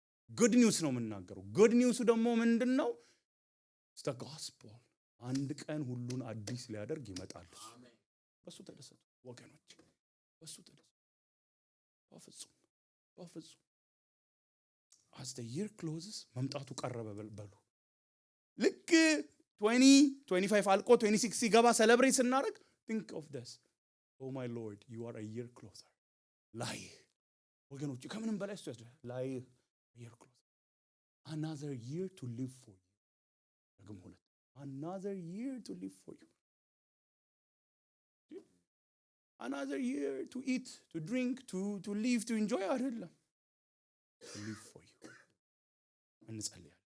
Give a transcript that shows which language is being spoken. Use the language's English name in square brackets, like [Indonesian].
[Amharic] ጉድ ኒውስ ነው የምናገረው። ጉድ ኒውስ ደግሞ ምንድነው? [English] the gospel። [Amharic] አንድ ቀን ሁሉን አዲስ ሊያደርግ ይመጣል። በሱ ተደሰቱ ወገኖች፣ በሱ ተደሰቱ በፍጹም። [English] as the year closes [Amharic] መምጣቱ ቀረበ በሉ። ልክ 2025 አልቆ 26 ሲገባ ሴሌብሬት ስናደርግ [English] think of this. Oh my Lord, you are a year closer. [Amharic] ላይ ወገኖች ከምንም በላይ እሱ ያስደስታል። ላይ [English] year closer. Another year to live for you. Another year to live for you. Another year to eat, to drink, to live, to enjoy. To live for you. [Amharic] እንጸልይ።